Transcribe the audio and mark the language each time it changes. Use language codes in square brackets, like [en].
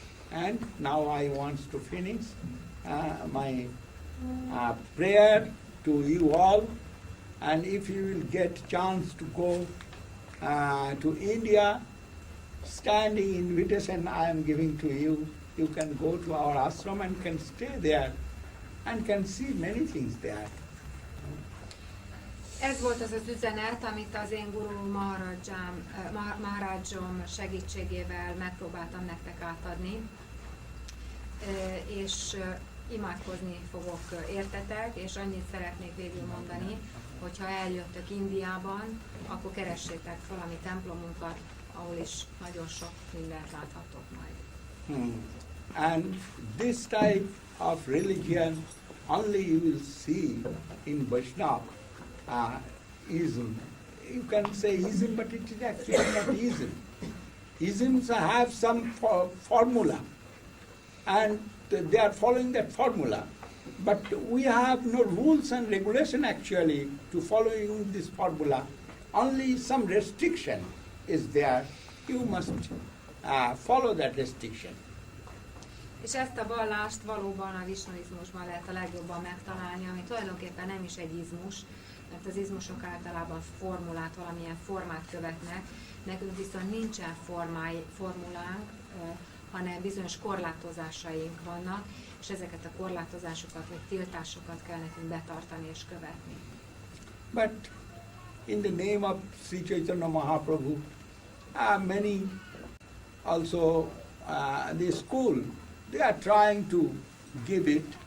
[en] And now I want to finish my prayer to you all. And if you will get chance to go to India, standing invitation I am giving to you, you can go to our ashram and can stay there and can see many things there. [hu] Ez volt az az üzenet, amit az én Guru Maharajom segítségével megpróbáltam nektek átadni, és imádkozni fogok értetek, és annyit szeretnék végül mondani, hogy ha eljöttök Indiában, akkor keressétek valami templomunkat, ahol is nagyon sok mindent láthatok majd. [en] And this type of religion only you will see in Vaishnava ism. You can say ism, but it is actually not ism. Isms have some formula, and they are following that formula. But we have no rules and regulation actually to following this formula. Only some restriction is there. You must follow that restriction. [hu] És ezt a vallást valóban a visnoizmusban lehet a legjobban megtalálni, ami tulajdonképpen nem is egy izmus, mert az izmusok általában formulát, valamilyen formát követnek, nekünk viszont nincsen formulánk, hanem bizonyos korlátozásaink vannak, és ezeket a korlátozásokat vagy tiltásokat kell nekünk betartani és követni. [en] But in the name of Sri Chaitanya Mahaprabhu, many also the school, they are trying to give it